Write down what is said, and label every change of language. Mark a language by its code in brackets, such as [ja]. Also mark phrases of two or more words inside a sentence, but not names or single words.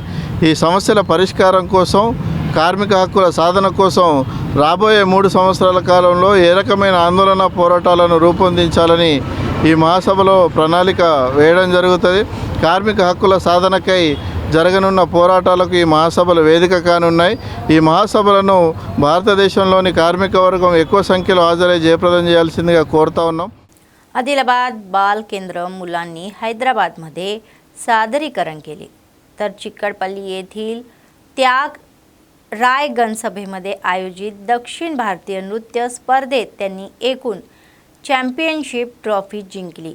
[te] ఈ సమస్యల పరిష్కారం కోసం, కార్మిక హక్కుల సాధన కోసం రాబోయే 3 సంవత్సరాల కాలంలో ఏ రకమైన ఆందోళన పోరాటాలను రూపొందించాలని ఈ మహాసభలో ప్రణాళిక వేయడం జరుగుతుంది. కార్మిక హక్కుల సాధనకై జరగనున్న పోరాటాలకు ఈ మహాసభలు వేదిక కానున్నాయి. ఈ మహాసభలను భారతదేశంలోని కార్మిక వర్గం ఎక్కువ సంఖ్యలో హాజరై జయప్రదం చేయాల్సిందిగా కోరుతా ఉన్నాం. [mr] आदिलाबाद बाल केंद्र मुलांनी हैदराबादमध्ये सादरीकरण केले. तर चिक्कडपल्ली येथील त्याग रायगण सभेमध्ये आयोजित दक्षिण भारतीय नृत्य स्पर्धेत त्यांनी एकूण चॅम्पियनशिप ट्रॉफी जिंकली.